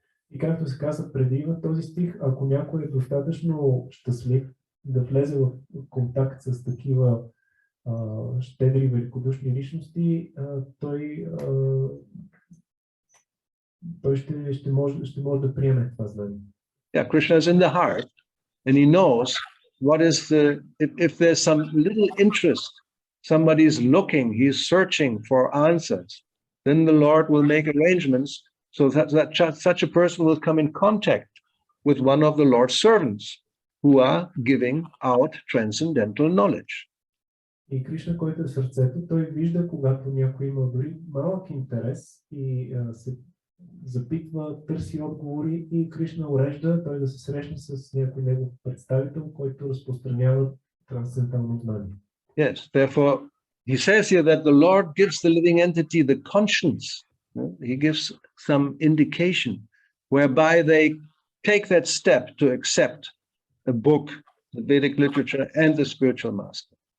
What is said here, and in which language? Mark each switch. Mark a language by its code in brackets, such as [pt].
[bg] И както се каза преди в този стих, ако някой е достатъчно щастлив да влезе в контакт с такива щедри, великодушни личности, той ще може да приеме това знание. [en] Yeah, Krishna is in the heart, and he knows what is if there's some little interest, somebody is looking, he's searching for answers, then the Lord will make arrangements so that such a person will come in contact with one of the Lord's servants who are giving out transcendental knowledge. [bg] И Кришна, който е в сърцето, той вижда, когато някой има дори малък интерес и се запитва, търси отговори, и Кришна урежда той да се срещне с някой негов представител, който разпространява трансцендентално знание. [en] Yes, therefore he says here that the Lord gives the living entity the conscience. He gives some indication whereby they take that step to accept a book, the Vedic literature, and the spiritual master.